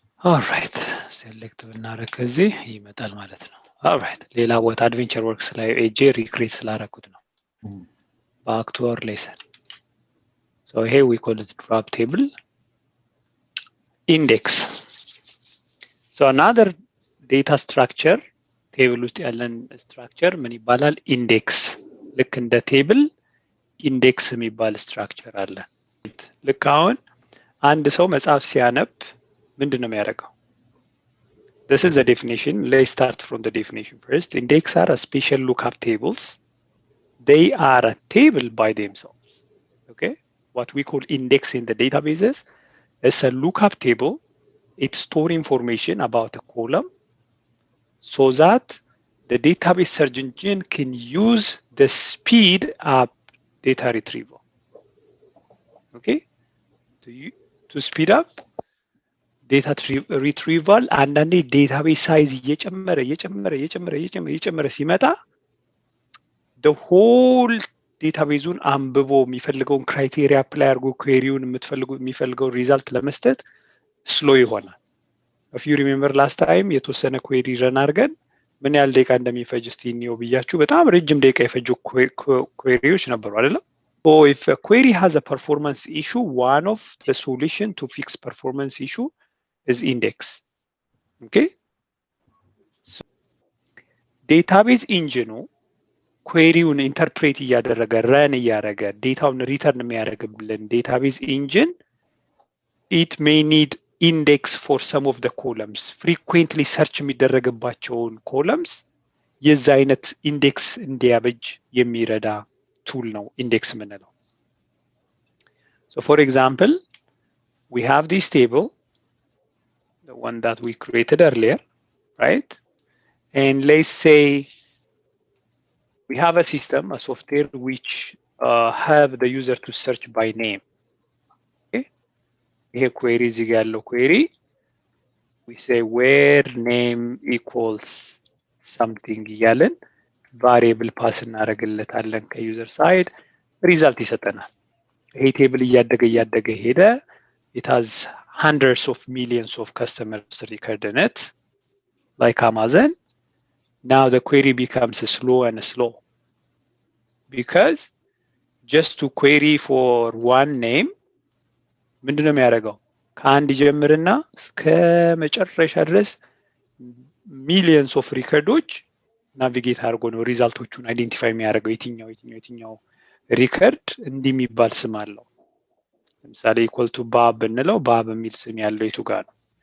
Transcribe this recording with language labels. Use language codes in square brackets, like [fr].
[am] ኦልራይት ሴሌክት ብናደርግ ከዚህ ይመጣል ማለት ነው። ኦልራይት ሌላ ቦታ አድቬንቸር ወርክስ ላይ ኤጄ ሪክሬት ስላደረኩት ነው። [en] ባክ ቱ አወር ሌሰን ሶ ሄር ዊ ኮል ኢት ድሮፕ ቴብል ኢንዴክስ ሶ አናዘር ዴታ ስትራክቸር [am] ቴብል ውስጥ ያለን ስትራክቸር ምን ይባላል? ኢንዴክስ። ልክ እንደ ቴብል ኢንዴክስ የሚባል ስትራክቸር አለ። ልክ አሁን አንድ ሰው መጽሐፍ ሲያነብ ምንድን ነው የሚያደርገው? [en] This is the definition. Let's start from the definition first. Index are a special lookup tables. They are a table by themselves. Okay? What we call index in the databases is a lookup table. It stores information about a column so that the database search engine can use the speed up data retrieval. Okay? To speed up [am] ዴታ ሪትሪቫል አንዳንዴ ዴታቤዝ ሳይዝ እየጨመረ ሲመጣ the whole ዴታቤዙን አንብቦ የሚፈልገውን ክራይቴሪያ አፕላይ አድርጎ ኩዌሪውን የሚፈልገውን ሪዛልት ለመስጠት ስሎ ይሆናል። [en] if you remember last time [am] የተወሰነ ኩዌሪ ረን አድርገን ምን ያህል ደቂቃ እንደሚፈጅ እስቲ እንየው ብያችሁ በጣም ረጅም ደቂቃ የፈጁ ኩዌሪዎች ነበሩ አይደለም? [en] So if a query has a performance issue, one of the solution to fix performance issue is index. Okay? [am] So, database engine queryውን ኢንተርፕሬት እያደረገ ረን እያደረገ ዴታውን ሪተርን የሚያደርግልን database engine [en] it may need index for some of the columns. frequently search [am] የሚደረግባቸውን columns የዛ አይነት ኢንዴክስ እንዲያበጅ የሚረዳ ቱል ነው ኢንዴክስ የምንለው። [en] So for example, we have this table, the one that we created earlier, right? And let's say we have a system, a software which have the user to search by name. Okay? Here query is equal query. We say where name equals something yellen variable pass [am] እናደርግለታለን ከዩዘር ሳይድ ሪዛልት ይሰጠናል። ይሄ ቴብል እያደገ ሄደ. [en] It has hundreds of millions of customers record in it, like Amazon. Now the query becomes slow and slow because just to query for one name [am] ምንድነው የሚያደርገው? ከአንድ ይጀምርና እስከ መጨረሻ ድረስ ሚሊየንስ ኦፍ ሪከርዶች ናቪጌት አድርጎ ነው ሪዛልቶቹን አይዴንቲፋይ የሚያደርገው የትኛው ሪከርድ እንዲህ የሚባል ስም አለው። ለምሳሌ ኢኳል ቱ ባብ ብንለው ባብ የሚል ስም ያለው የቱ ጋር ነው?